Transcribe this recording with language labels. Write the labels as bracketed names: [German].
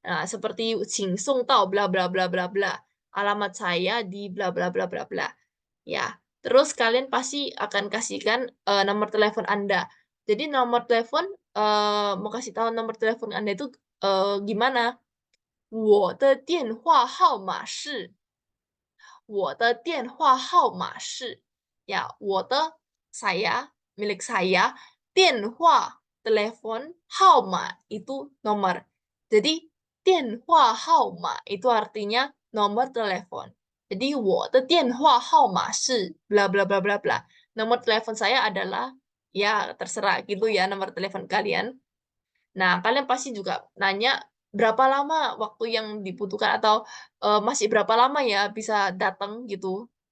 [Indonesian] Nah, seperti [Chinese] 请送到 [Indonesian] bla bla bla bla bla. Alamat saya di bla bla bla bla bla. Ya, terus kalian pasti akan kasihkan nomor telepon Anda. Jadi nomor telepon mau kasih tahu nomor telepon Anda itu gimana? [Chinese] 我的电话号码是我的电话号码是 [Indonesian] ya [Chinese] 我的 [Indonesian] saya milik saya [Chinese] 电话 [Indonesian] telepon [Chinese] 号码 [Indonesian] itu nomor. Jadi [Chinese] 电话号码 [Indonesian] itu artinya nomor telepon. Jadi [Chinese] 我的电话号码是 [Indonesian] bla bla bla bla bla. Nomor telepon saya adalah ya terserah gitu ya nomor telepon kalian. Nah, kalian pasti juga nanya berapa lama waktu yang dibutuhkan atau masih berapa lama ya bisa datang gitu.